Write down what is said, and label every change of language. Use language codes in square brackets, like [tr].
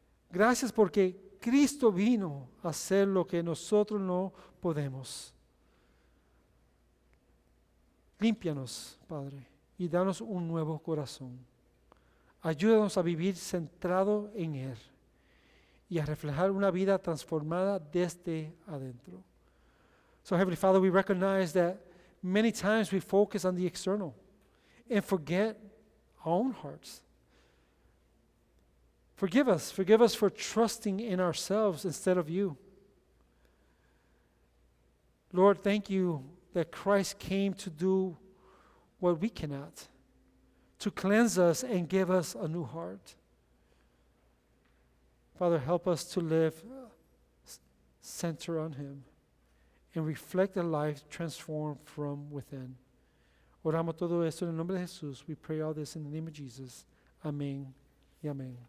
[es] Gracias porque Cristo vino a hacer lo que nosotros no podemos. Límpianos, Padre, y danos un nuevo corazón. Ayúdanos a vivir centrado en Él y a reflejar una vida transformada desde adentro. [en] So, Heavenly Father, we recognize that many times we focus on the external and forget our own hearts. Forgive us for trusting in ourselves instead of you. Lord, thank you that Christ came to do what we cannot, to cleanse us and give us a new heart. Father, help us to live centered on Him and reflect a life transformed from within. [es] Oramos todo esto en el nombre de Jesús. [en] We pray all this in the name of Jesus. [es] Amén y amén.